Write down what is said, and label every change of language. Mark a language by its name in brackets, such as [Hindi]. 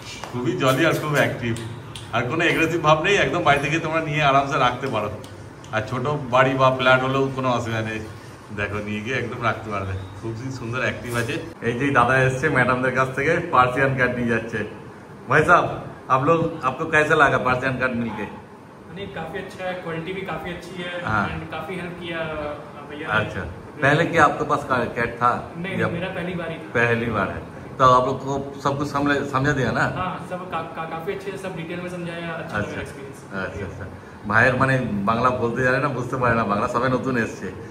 [Bangla] খুবই জলি আর খুব অ্যাক্টিভ, আর কোনো এগ্রেসিভ ভাব নেই। একদম বাড়ি থেকে তোমরা নিয়ে আরামসে রাখতে পারো। আর ছোট বাড়ি বা ফ্ল্যাট হলেও কোনো অসুবিধা নেই, দেখো নিয়ে গিয়ে একদম রাখতে পারবে। খুব সুন্দর অ্যাক্টিভ আছে। এই যে দাদা এসছে ম্যাডামদের কাছ থেকে পার্সিয়ান ক্যাট নিয়ে যাচ্ছে। [Hindi] ভাই সাহেব, आपको कैसा लगा पर्शियन कैट मिलके? नहीं, काफी अच्छा है, क्वालिटी भी काफी अच्छी है एंड काफी हेल्प किया भैया। अच्छा, पहले क्या आपके पास कैट था? नहीं, मेरा पहली बार ही था। पहली बार है, तो आप लोग को सब कुछ समझा दिया ना? हाँ, सब काफी अच्छे से सब डिटेल में समझाया। अच्छा एक्सपीरियंस। [Bangla] अच्छा अच्छा, ভাইয়ের মানে বাংলা বলতে জানে না, বুঝতে পারে না বাংলা, সবাই নতুন এসছে।